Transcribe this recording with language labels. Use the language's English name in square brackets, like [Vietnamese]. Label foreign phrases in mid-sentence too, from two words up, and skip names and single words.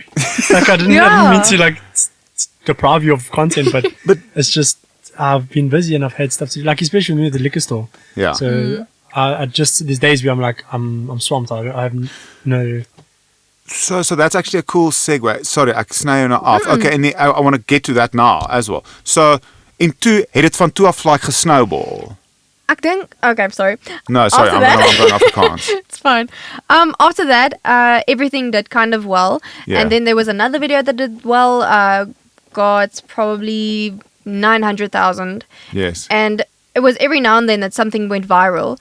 [English] Like, I didn't mean to, like, deprive you of content, but it's just, I've been busy and I've had stuff to do. Like, especially with me at the liquor store. Yeah. So, I just, there's days where I'm like, I'm swamped. I have no... So that's actually a cool segue. Sorry, [Afrikaans] ek sny jou nou af. [English] Okay, en I want to get to that now as well. [Afrikaans] So, in toe het dit van toe af like gesnowball. Ek dink, [English] okay, I'm sorry. No, sorry, After I'm that- going Afrikaans. It's fine. After that, everything did kind of well. Yeah. And then there was another video that did well. Got probably 900,000. Yes. And it was every now and then that something went viral.